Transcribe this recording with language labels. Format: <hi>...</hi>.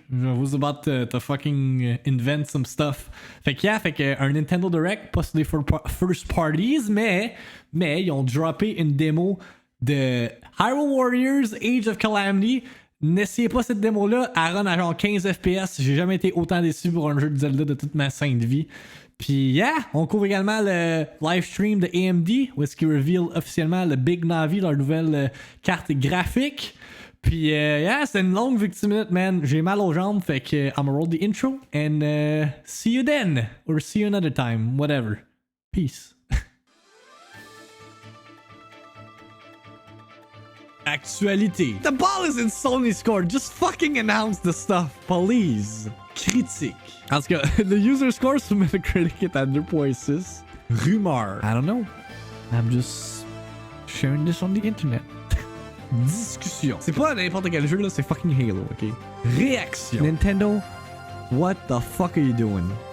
<en>I was about to fucking invent some stuff.</en> <fr>Fait que un Nintendo Direct, pas sur des first parties, mais ils ont droppé une démo de Hyrule Warriors Age of Calamity. N'essayez pas cette démo-là, elle run à genre 15 FPS. J'ai jamais été autant déçu pour un jeu de Zelda de toute ma sainte vie. Puis yeah, on couvre également le live stream de AMD, où est-ce qu'ils reveal officiellement le Big Navi, leur nouvelle carte graphique. Puis yeah, c'est une longue VIICTIIMINUTE, man. J'ai mal aux jambes, fait que</fr> <en>I'm gonna roll the intro and see you then, or see you another time, whatever. Peace.</en> <fr>Actualité.</fr> <en>The ball is in Sony's court. Just fucking announce the stuff, please.</en> <fr>Critique. En tout cas,</fr> <en>the user score</en> <fr>sur Metacritic est à 2.6. Rumeur.</fr> <en>I don't know. I'm just sharing this on the internet.</en> <fr>Discussion. C'est pas n'importe quel jeu là, c'est fucking Halo, ok? Réaction.</fr> <en>Nintendo, what the fuck are you doing?</en>